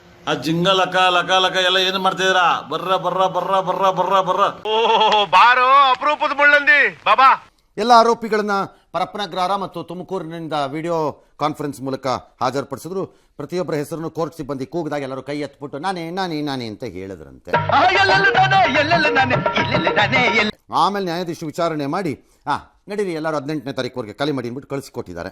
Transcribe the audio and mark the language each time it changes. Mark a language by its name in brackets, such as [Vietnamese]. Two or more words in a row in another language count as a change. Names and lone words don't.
[Kannada] ಆ ಜಿಂಗ ಲಕ ಲಕ ಲಕ ಎಲ್ಲ ಏನು ಮಾಡ್ತಿದ್ದೀರಾ? ಬರ್ರ ಬರ್ರ ಬರ್ರ ಬರ್ರ ಬರ್ರ ಬರ್ರ. ಓ ಬಾರೋ ಅಪರೂಪದ ಮುಳ್ಳಂದಿ ಬಾಬಾ. ಎಲ್ಲ ಆರೋಪಿಗಳನ್ನ ಪರಪ್ಪನಗ್ರಹಾರ ಮತ್ತು ತುಮಕೂರಿನಿಂದ ವಿಡಿಯೋ ಕಾನ್ಫರೆನ್ಸ್ ಮೂಲಕ ಹಾಜರುಪಡಿಸಿದ್ರು. ಪ್ರತಿಯೊಬ್ಬರ ಹೆಸರನ್ನು ಕೋರ್ಟ್ ಸಿಬ್ಬಂದಿ ಕೂಗಿದಾಗ ಎಲ್ಲರೂ ಕೈ ಎತ್ಬಿಟ್ಟು ನಾನೇ ನಾನೇ ನಾನೇ ಅಂತ ಹೇಳಿದ್ರಂತೆ. ಆಮೇಲೆ ನ್ಯಾಯಾಧೀಶರು ವಿಚಾರಣೆ ಮಾಡಿ ನಡೀರಿ ಎಲ್ಲರೂ 18ನೇ ತಾರೀಕುವರೆಗೆ ಖಾಲಿ ಮಾಡಿ ಅಂದ್ಬಿಟ್ಟು ಕಳಿಸಿಕೊಟ್ಟಿದ್ದಾರೆ.